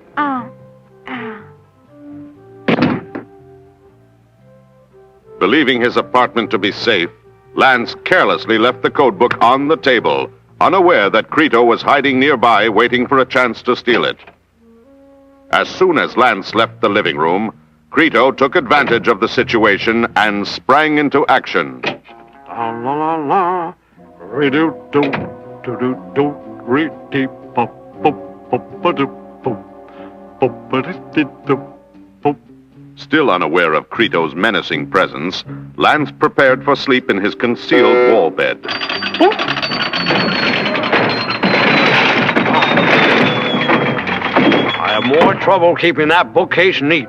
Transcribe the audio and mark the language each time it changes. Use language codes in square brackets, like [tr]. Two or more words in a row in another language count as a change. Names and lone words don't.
[en] Believing his apartment to be safe, Lance carelessly left the code book on the table, unaware that Crito was hiding nearby waiting for a chance to steal it. As soon as Lance left the living room, Crito took advantage of the situation and sprang into action. La la la la, re-do do do do do re-dee pop pop pop ba-do pop pop ba-dee do pop. Still unaware of Crito's menacing presence, Lance prepared for sleep in his concealed wall bed. I have more trouble keeping that bookcase neat.